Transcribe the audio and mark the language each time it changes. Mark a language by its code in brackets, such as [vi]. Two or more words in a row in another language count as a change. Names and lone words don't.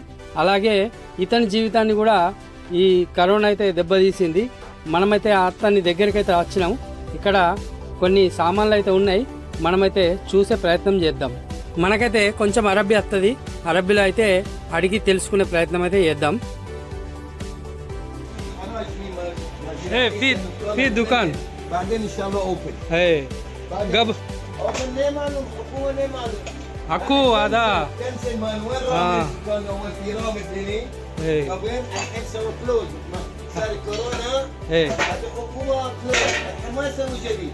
[te] అలాగే ఇతని జీవితాన్ని కూడా ఈ కరోనా అయితే దెబ్బతీసింది. మనమైతే అతని దగ్గరికి అయితే వచ్చినాం. ఇక్కడ కొన్ని సామాన్లు అయితే ఉన్నాయి, మనమైతే చూసే ప్రయత్నం చేద్దాం. మనకైతే కొంచెం అరబ్బీ వస్తుంది, అరబ్బీలో అయితే అడిగి తెలుసుకునే ప్రయత్నం అయితే చేద్దాం. [ar] في دكان بعدين ان شاء الله اوبن قبل اوبن ليه ماله حكومه ليه ماله اكو هذا كنسل مان وين راح كان اول في رامز هنا قبل الحين سووا كلوز صار كورونا هذه حكومه كلوز الحين ما يسوي جديد.